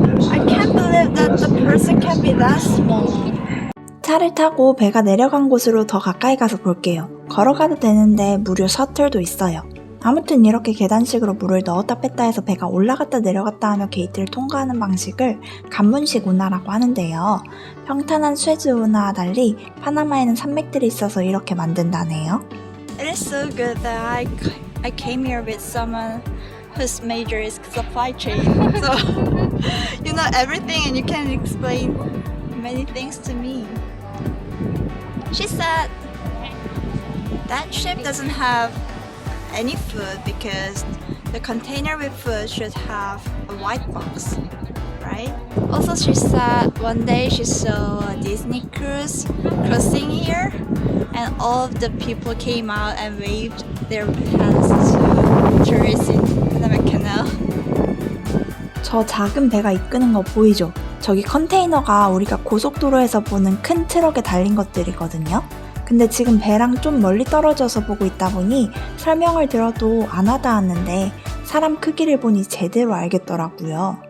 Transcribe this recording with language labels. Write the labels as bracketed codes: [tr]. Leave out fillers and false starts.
[en] I can't believe that the person can be that small. [ko] 차를 타고 배가 내려간 곳으로 더 가까이 가서 볼게요. 걸어가도 되는데 무료 셔틀도 있어요. 아무튼 이렇게 계단식으로 물을 넣었다 뺐다 해서 배가 올라갔다 내려갔다 하며 게이트를 통과하는 방식을 관문식 운하라고 하는데요. 평탄한 수에즈 운하와 달리 파나마에는 산맥들이 있어서 이렇게 만든다네요. [en] It is so good that I came here with someone whose major is supply chain. So you know everything and you can explain many things to me. She said that ship doesn't have any food because the container with food should have a white box, right? Also, she said one day she saw a Disney cruise crossing here, and all of the people came out and waved their hands to tourists in Panama Canal. [ko] 저 작은 배가 이끄는 거 보이죠? 저기 컨테이너가 우리가 고속도로에서 보는 큰 트럭에 달린 것들이거든요. 근데 지금 배랑 좀 멀리 떨어져서 보고 있다 보니 설명을 들어도 안 와닿았는데 사람 크기를 보니 제대로 알겠더라고요.